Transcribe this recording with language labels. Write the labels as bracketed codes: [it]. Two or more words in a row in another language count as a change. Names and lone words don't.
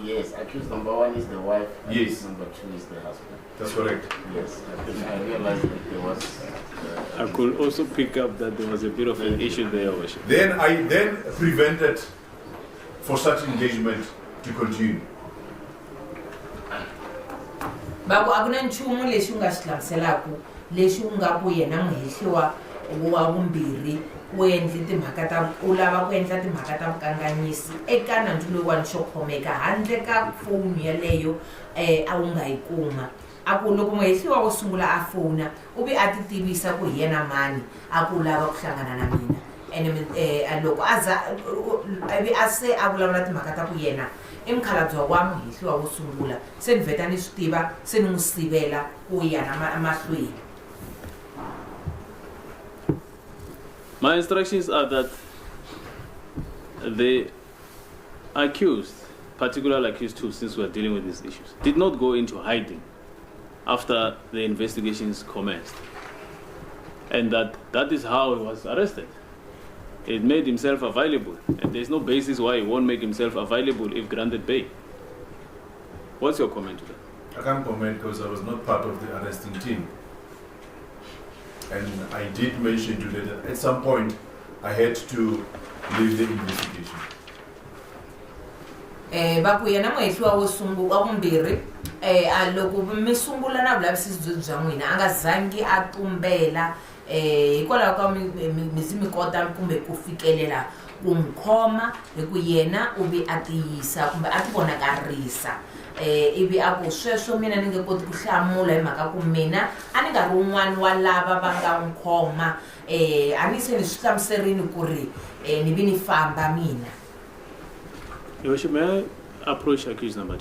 [en] Yes, accused number 1 is the wife. Yes. Number 2 is the husband. That's correct. Yes, I realized that there was. I could also pick up that there was a bit of an issue there, Worship. Then I prevented for such engagement to continue. [ts] Baku a ku na nchumu lexi u nga xi hlamuselaku lexi u nga ku yena muhehliwa wa vumbirhi u endle timhaka ta u lava ku endla timhaka ta vukanganyisi eka nandzu loyiwani xo khomeka handle ka foni yaleyo a wu nga yi kuma. A ku loko muhehliwa wo sungula a fona u vi a ti tivisa ku hi yena mani a ku lava ku hlangana na mina and loko a za ivi a se a vulavula timhaka ta ku yena i mukhalabye wa muhehliwa wo sungula se ni vheta ni swi tiva se ni n'wi sivela ku ya na mahlweni. [en] My instructions are that the accused, particularly accused 2, since we are dealing with these issues, did not go into hiding after the investigations commenced. And that is how he was arrested. He made himself available, and there's no basis why he won't make himself available if granted bail. What's your comment to that? I can't comment because I was not part of the arresting team. And I did mention today that at some point I had to leave the investigation. [ts] Baku yena muhehliwa wo sungula wa vumbirhi loko mi sungula na vulavisisi bya n'wina a nga zangi a tumbela hikwalaho ka mi kota kumbe ku fikelela ku n'wi khoma hi ku yena u vi a tiyisa kumbe a ti vonakarisa ivi a ku sweswo mina ni nge koti ku hlamula hi mhaka ku mina a ni nga ri un'wana wa lava va nga n'wi khoma a ni se ni swi hlamuserini ku ri ni vi ni famba mina. [en] Your Worship, may I approach accused number 2?